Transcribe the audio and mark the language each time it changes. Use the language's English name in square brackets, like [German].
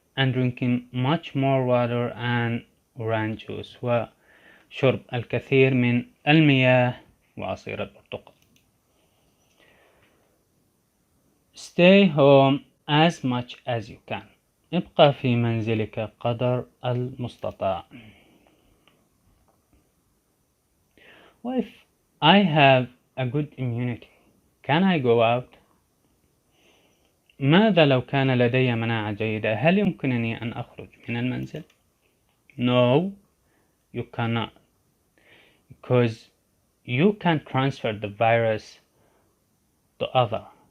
[English] and drinking much more water and orange juice [Arabic] وشرب الكثير من المياه وعصير البرتقال. [English] Stay home as much as you can. [Arabic] ابقى في منزلك قدر المستطاع. [English] What if I have a good immunity? Can I go out? [Arabic] ماذا لو كان لدي مناعة جيدة؟ هل يمكنني أن أخرج من المنزل؟ [English] No, you cannot. Because you can transfer the virus to others.